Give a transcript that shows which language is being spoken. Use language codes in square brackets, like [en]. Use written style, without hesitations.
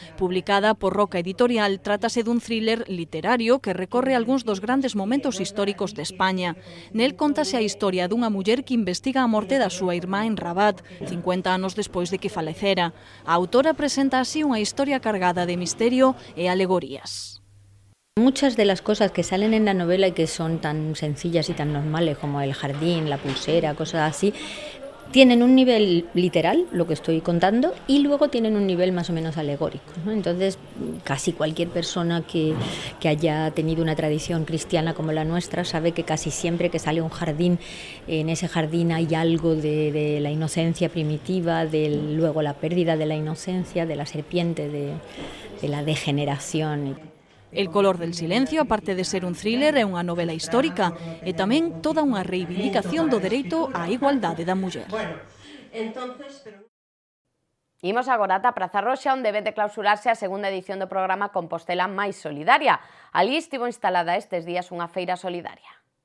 [gl] Publicada por Roca Editorial, trátase dun thriller literario que recorre algúns dos grandes momentos históricos de España. Nel contase a historia dunha muller que investiga a morte da súa irmá en Rabat, 50 anos despois de que falecera. A autora presenta así unha historia cargada de misterio e alegorías. [es] Muchas de las cosas que salen en la novela y que son tan sencillas y tan normales como el jardín, la pulsera, cosas así, tienen un nivel literal, lo que estoy contando, y luego tienen un nivel más o menos alegórico, ¿no? Entonces, casi cualquier persona que haya tenido una tradición cristiana como la nuestra sabe que casi siempre que sale un jardín, en ese jardín hay algo de la inocencia primitiva, luego la pérdida de la inocencia, de la serpiente, de la degeneración. [gl] El color del silencio, aparte de ser un thriller, é unha novela histórica e tamén toda unha reivindicación do dereito á igualdade da muller. Imos agora ata Praza Roxa, onde debe de clausurarse a segunda edición do programa Compostela Máis Solidaria. Alí estivo instalada estes días unha feira solidaria.